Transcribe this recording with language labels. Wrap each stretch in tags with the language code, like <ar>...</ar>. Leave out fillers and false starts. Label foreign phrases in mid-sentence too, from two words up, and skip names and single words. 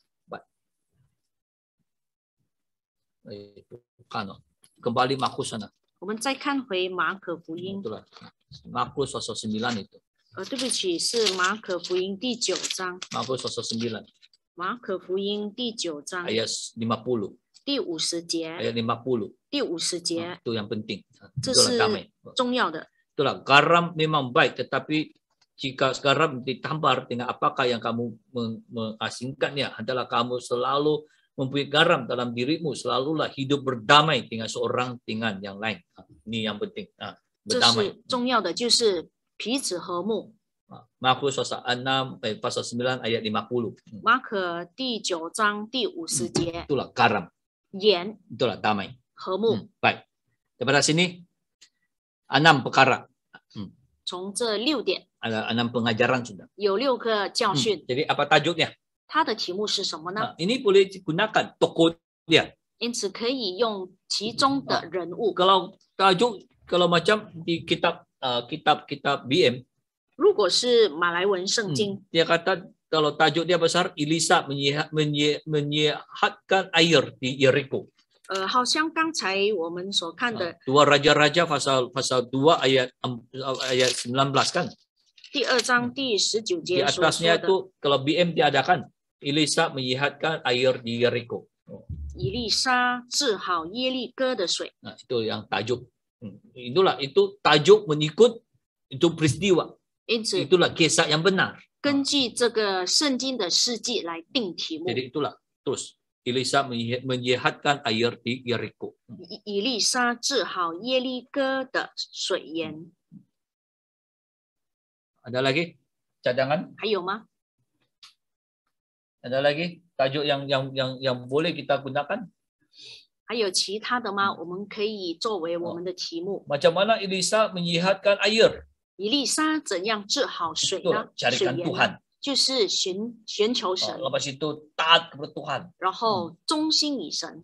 <ms>Kembali Markus sana.</ms> <zh>我们再看回马可福音，</zh> <ms>Itulah Markus pasal 9 itu.</ms> <zh>对不起，是马可福音第9章，</zh> <ms>Markus pasal 9</ms> <zh>马可福音第9章</zh> <ms>ayat 50.</ms> <zh>第50节，</zh> <ms>Ayat 50.</ms> <zh>第50节，</zh> <ms>Itu yang penting.</ms> <zh>这</zh> <ms>Itulah</ms> <zh>是</zh> <ms>damai.</ms> <zh>重要的。</zh> <ms>Itulah garam memang baik, tetapi jika garam ditambah dengan apakah yang kamu mengasingkannya adalah kamu selalu mempunyai garam dalam dirimu, selalulah hidup berdamai dengan seorang dengan yang lain. Ini yang penting.</ms> <zh>这</zh> <ms>Berdamai.</ms> <zh>是重要的，就是彼此和睦。</zh> <ms>Markus pasal 6 pasal 9 ayat 50.</ms> <zh>马可第9章第50节，</zh> <ms>Itulah garam.</ms> <zh>盐</zh> <ms>Itulah damai.</ms> <zh>和睦。</zh> <ms>Baik. Daripada sini 6 perkara.</ms> <zh>从这6点</zh> <ms>Ada 6 pengajaran sudah.</ms> <zh>有6个教训，</zh> <ms>Jadi apa tajuknya?</ms> <zh>它的题目是什么呢？</zh> <ms>Ini boleh digunakan tokoh dia.</ms> <zh>因此可以用其中的人物。</zh> <ms>Kalau tajuk, kalau macam di kitab BM,</ms> <zh>如果是马来文圣经，</zh> <ms>dia kata kalau tajuk dia besar, Elisa menyihatkan air di Yeriko.</ms> <zh>好像刚才我们所看的</zh> <ms>Dua Raja-Raja pasal 2 ayat 19 kan.</ms> <zh>第2章第19</zh> <ms>Di</ms> <zh>节所说</zh> <ms>atasnya</ms> <zh>的，</zh> <ms>itu kalau BM diadakan, Elisa menyihatkan air di Yeriko.</ms> <zh>以利沙治好耶利哥的水。</zh> <ms>Nah, itu yang tajuk. Itulah itu tajuk mengikut itu peristiwa.</ms> <zh>因此，</zh> <ms>Itulah kisah yang benar.</ms> <zh>根据这个圣经的事迹来定题目。</zh> <ms>Jadi itulah terus Elisa menyihatkan air di Yeriko.</ms> <zh>以利沙治好耶利哥的水源。</zh> <ms>Ada lagi cadangan?</ms> <zh>还有吗？</zh> <ms>Ada lagi tajuk yang boleh kita gunakan?</ms> <zh>还有其他的吗？我们可以作为我们的题目。</zh> <ms>Macam mana Elisa menyihatkan air?</ms> <zh>以利沙怎样治好水</zh> <ms>Itu</ms> <zh>呢？水</zh> <ms>carikan</ms> <zh>源</zh> <ms>Tuhan.</ms> <zh>呢就是寻求神，</zh> <ms>Lepas itu taat kepada Tuhan.</ms> <zh>然后忠心以神。</zh>